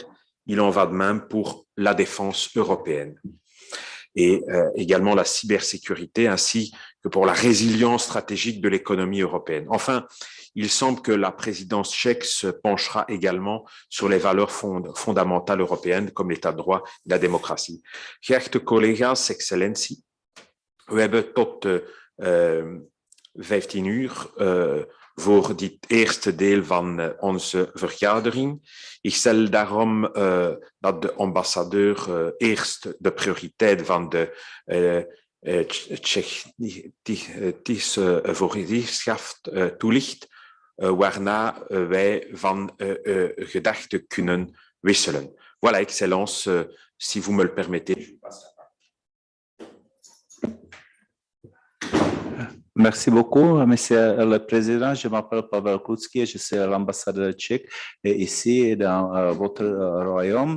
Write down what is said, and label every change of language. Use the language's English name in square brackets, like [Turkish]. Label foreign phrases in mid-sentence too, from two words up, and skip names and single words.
[French] Il en va de même pour la défense européenne et également la cybersécurité ainsi que pour la résilience stratégique de l'économie européenne. Enfin, il semble que la présidence tchèque se penchera également sur les valeurs fondamentales européennes comme l'état de droit et la démocratie. [Dutch] Geachte collega's, excellentie, we hebben tot 15 uur voor dit eerste deel van onze vergadering. Ik stel daarom dat de ambassadeur eerst de prioriteit van de Tsjechische voorzitterschap toelicht, waarna wij van gedachten kunnen wisselen. [French] Voilà, Excellence, si vous me le permettez. Merci beaucoup, Monsieur le Président. Je m'appelle Pavel Kutsky, je suis l'ambassadeur tchèque ici dans votre royaume.